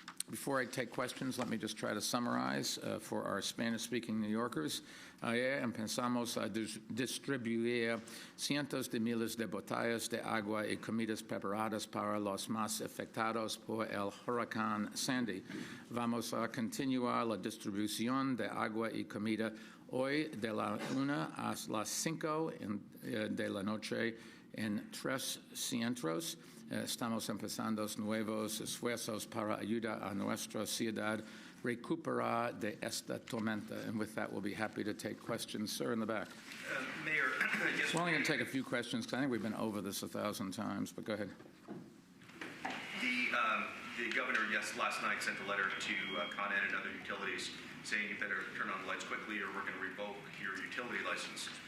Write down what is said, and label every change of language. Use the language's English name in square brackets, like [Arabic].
[English] Before I take questions, let me just try to summarize for our Spanish-speaking New Yorkers. [Spanish] Ayer empezamos a distribuir cientos de miles de botellas de agua y comidas preparadas para los más afectados por el huracán Sandy. Vamos a continuar la distribución de agua y comida hoy de la 1 a las 5 de la noche en 3 centros. Estamos empezando nuevos esfuerzos para ayudar a nuestra ciudad recuperar de esta tormenta. [English] And with that, we'll be happy to take questions. Sir, in the back. Mayor, yes, we're only going to take a few questions because I think we've been over this 1,000 times, but go ahead. The governor, last night sent a letter to Con Ed and other utilities saying you better turn on the lights quickly or we're going to revoke your utility license.